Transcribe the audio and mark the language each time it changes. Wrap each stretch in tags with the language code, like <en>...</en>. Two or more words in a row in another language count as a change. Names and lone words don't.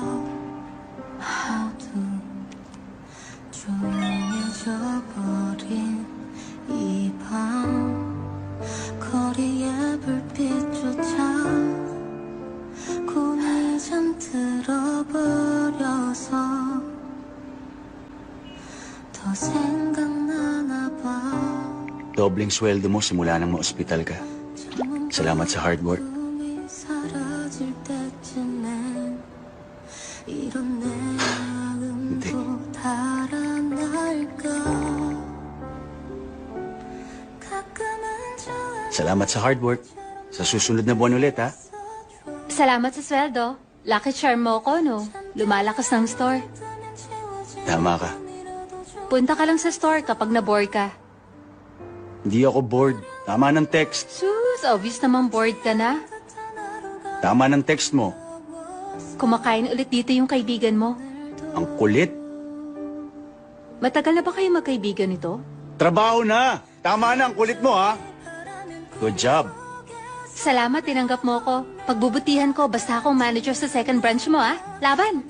<ko>모두 조용해져 버린 이 밤 거리의 불빛조차 곰이 잠들어 버려서 더 생각나나 봐</ko> <tl>Dobleng sweldo mo simula nang ma-ospital ka. Salamat sa</tl> <en>hard work.</en> <ko>꿈이 사라질 때쯤엔 이런 내 마음도 달아날까 가끔은 좋아</ko> <tl>Salamat sa</tl> <en>hard work.</en> <tl>Sa susunod na buwan ulit, ha? Salamat sa sweldo.</tl> <en>Lucky charm</en> <tl>mo ko, no? Lumalakas ng store. Tama ka. Punta ka lang sa store kapag na-bore ka. Hindi ako bored. Tama ng text. Sus, obvious naman bored ka na. Tama ng text mo. Kumakain ulit dito yung kaibigan mo. Ang kulit. Matagal na ba kayo magkaibigan nito? Trabaho na! Tama na ang kulit mo, ha?</tl> <en>Good job.</en> <tl>Salamat, tinanggap mo ko. Pagbubutihan ko, basta akong manager sa</tl> <en>second branch</en> <tl>mo, ha? Laban!</tl>